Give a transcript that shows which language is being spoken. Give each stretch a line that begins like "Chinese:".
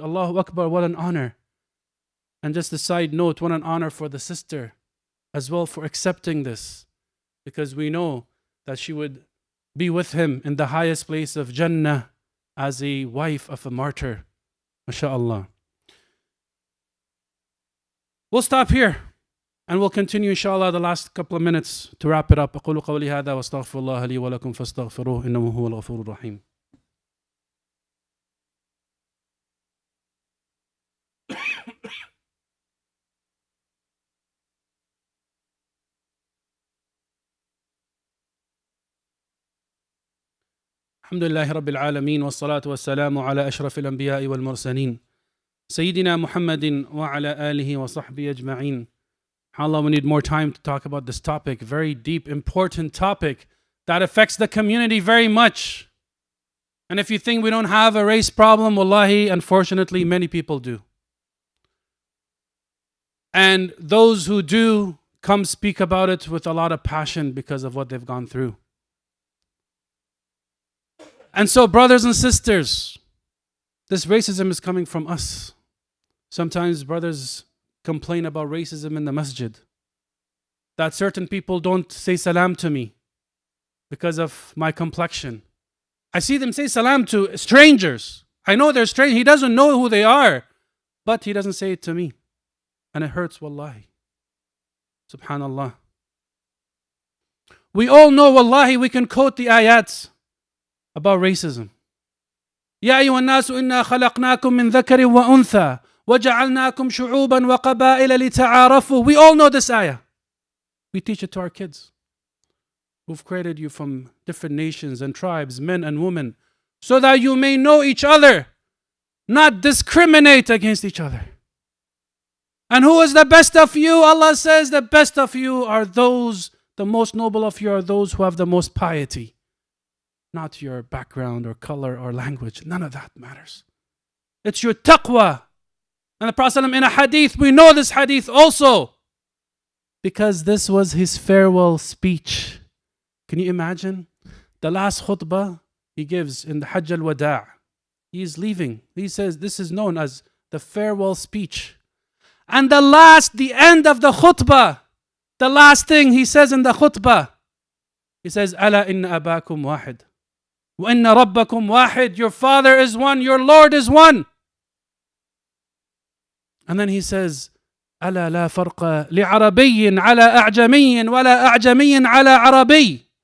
English: Allahu Akbar, what an honor. And just a side note, what an honor for the sister as well for accepting this, because we know that she would be with him in the highest place of Jannah as a wife of a martyr. MashaAllah. We'll stop here and we'll continue inshallah the last couple of minutes to wrap it up.
Arabic: أقول قولي هذا واستغفر الله لي ولكم فاستغفروه إنه هو الغفور الرحيم. الحمد لله رب العالمين والصلاة والسلام على أشرف الأنبياء والمرسلين سيدنا محمد وعلى آله وصحبه أجمعين.
English: Allah, we need more time to talk about this topic, very deep, important topic that affects the community very much. And if you think we don't have a race problem, wallahi, unfortunately, many people do. And those who do come speak about it with a lot of passion because of what they've gone through. And so, brothers and sisters, this racism is coming from us. Sometimes brothers complain about racism in the masjid. That certain people don't say salam to me because of my complexion. I see them say salam to strangers. I know they're strange. He doesn't know who they are, but he doesn't say it to me. And it hurts, wallahi. Subhanallah. We all know, wallahi, we can quote the ayats about racism.
Arabic: يا أيها الناس إنا خلقناكم من ذكر وأنثى وجعلناكم شعوبا وقبائل لتعارفوا.
English: We all know this ayah. We teach it to our kids. We've created you from different nations and tribes, men and women, so that you may know each other, not discriminate against each other. And who is the best of you? Allah says the best of you are those, the most noble of you are those who have the most piety. Not your background or color or language. None of that matters. It's your taqwa. And the Prophet ﷺ in a hadith, we know this hadith also, because this was his farewell speech. Can you imagine? The last khutbah he gives in the Hajj al-Wada'. He is leaving. He says this is known as the farewell speech. And the end of the khutbah, the last thing he says in the khutbah, he says,
Arabic: أَلَا إِنَّ أَبَاكُمْ وَاحِدٌ وَإِنَّ رَبَّكُمْ وَاحِدٌ.
English: Your Father is one, your Lord is one. And then he says,
Arabic: أَلَا لَا فَرْقَ لِعَرَبِيٍّ عَلَى أَعْجَمِيٍّ وَلَا أَعْجَمِيٍّ عَلَى عَرَبِيٍّ.